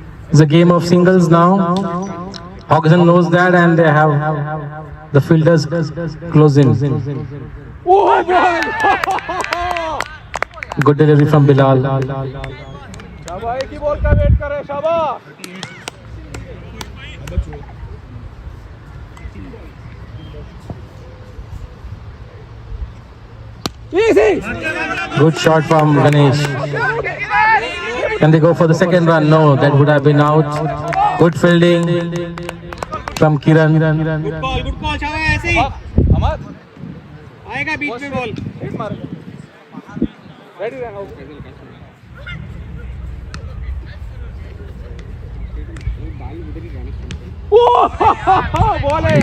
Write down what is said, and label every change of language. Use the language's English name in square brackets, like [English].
[English] It's a game of singles now. Hawkinson knows that, and they have the fielders closing. [Hindi] Oh ball [English] Good delivery from Bilal. [Hindi] शाबाश एक ही ball का wait कर रहे हैं शाबाश [English] easy Good shot from Ganesh. Can they go for the second run? No, that would have been out. Good fielding from Kiran. [Hindi] Good call शाबाश ऐसे ही अमर आएगा बीच में बॉल हिट मार रेडी रहना बॉल है